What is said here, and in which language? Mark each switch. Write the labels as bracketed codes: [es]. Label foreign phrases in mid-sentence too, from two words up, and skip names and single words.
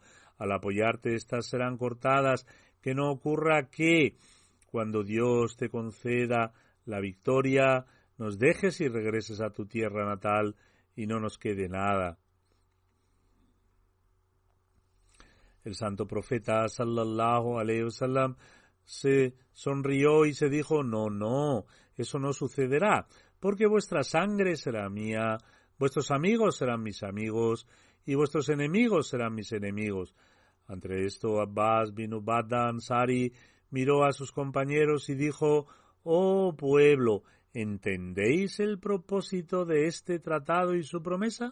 [es] Al apoyarte, estas serán cortadas. Que no ocurra que, cuando Dios te conceda la victoria, nos dejes y regreses a tu tierra natal y no nos quede nada. El santo profeta [ar] صلى الله عليه وسلم [es] se sonrió y se dijo: no, eso no sucederá, porque vuestra sangre será mía, vuestros amigos serán mis amigos y vuestros enemigos serán mis enemigos. Ante esto, Abbas bin Ubadah Ansari miró a sus compañeros y dijo: «Oh pueblo, ¿entendéis el propósito de este tratado y su promesa?